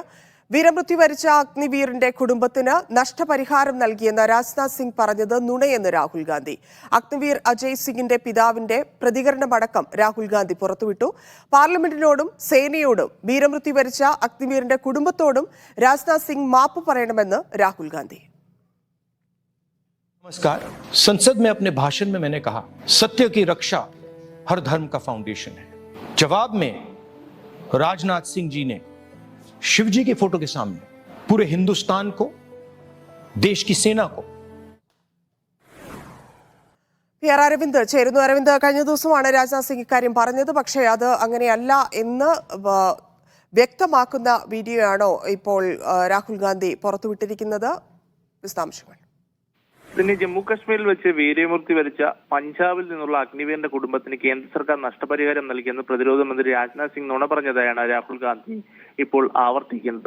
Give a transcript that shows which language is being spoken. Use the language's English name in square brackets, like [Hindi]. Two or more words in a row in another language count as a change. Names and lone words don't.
[Malayalam] വീരമൃത്യു വരിച്ച അഗ്നിവീറിന്റെ കുടുംബത്തിന് നഷ്ടപരിഹാരം നൽകിയെന്ന് രാജ്നാഥ് സിംഗ് പറഞ്ഞത് നുണയെന്ന് രാഹുൽ ഗാന്ധി. അഗ്നിവീർ അജയ് സിംഗിന്റെ പിതാവിന്റെ പ്രതികരണമടക്കം രാഹുൽ ഗാന്ധി പുറത്തുവിട്ടു. പാർലമെന്റിനോടും സേനയോടും വീരമൃത്യു വരിച്ച അഗ്നിവീറിന്റെ കുടുംബത്തോടും രാജ്നാഥ് സിംഗ് മാപ്പ് പറയണമെന്ന് രാഹുൽ ഗാന്ധി. [Hindi] नमस्कार। संसद में अपने भाषण में मैंने कहा, सत्य की रक्षा हर धर्म का फाउंडेशन है। जवाब में राजनाथ सिंह जी ने शिवजी की फोटो के सामने पूरे हिंदुस्तान को, देश की सेना को [Malayalam] PR അരവിന്ദ് ചേരുന്നു. അരവിന്ദ്, കഴിഞ്ഞ ദിവസമാണ് രാജ്നാഥ് സിംഗ് ഇക്കാര്യം പറഞ്ഞത്. പക്ഷേ അത് അങ്ങനെയല്ല എന്ന് വ്യക്തമാക്കുന്ന വീഡിയോയാണോ ഇപ്പോൾ രാഹുൽ ഗാന്ധി പുറത്തുവിട്ടിരിക്കുന്നത്? വിശദാംശങ്ങൾ. ഇതിന് ജമ്മു കാശ്മീരിൽ വെച്ച് വീരമൃത്യു വരിച്ച പഞ്ചാബിൽ നിന്നുള്ള അഗ്നിവീറിന്റെ കുടുംബത്തിന് കേന്ദ്ര സർക്കാർ നഷ്ടപരിഹാരം നൽകിയെന്ന് പ്രതിരോധ മന്ത്രി രാജ്നാഥ് സിംഗ് നുണ പറഞ്ഞതായാണ് രാഹുൽ ഗാന്ധി ഇപ്പോൾ ആവർത്തിക്കുന്നത്.